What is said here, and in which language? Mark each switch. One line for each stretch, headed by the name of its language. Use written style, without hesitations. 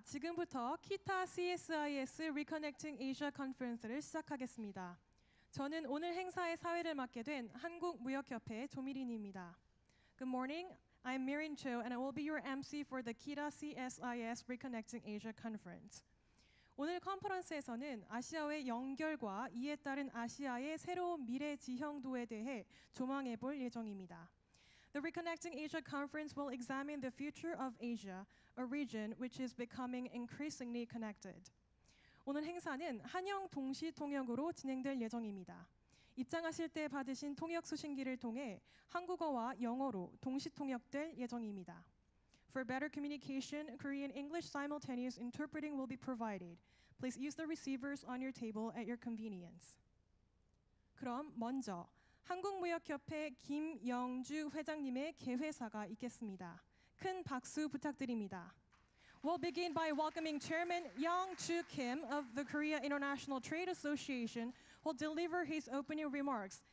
Korean: 지금부터 키타 CSIS Reconnecting Asia 컨퍼런스를 시작하겠습니다. 저는 오늘 행사의 사회를 맡게 된 한국무역협회 조미린입니다.
English: Good morning, I'm Mirin Cho and I will be your MC for the KITA CSIS Reconnecting Asia Conference.
Korean: 오늘 컨퍼런스에서는 아시아의 연결과 이에 따른 아시아의 새로운 미래 지형도에 대해 조망해 볼 예정입니다.
English: The Reconnecting Asia Conference will examine the future of Asia, a region which is becoming increasingly connected.
Korean: 오늘 행사는 한영 동시 통역으로 진행될 예정입니다. 입장하실 때 받으신 통역 수신기를 통해 한국어와 영어로 동시 통역될 예정입니다.
English: For better communication, Korean English simultaneous interpreting will be provided. Please use the receivers on your table at your convenience.
Korean: 그럼 먼저 한국무역협회 김영주 회장님의 개회사가 있겠습니다. 큰 박수 부탁드립니다.
English: We'll begin by welcoming Chairman Young-Ju Kim of the Korea International Trade Association who will deliver his opening remarks.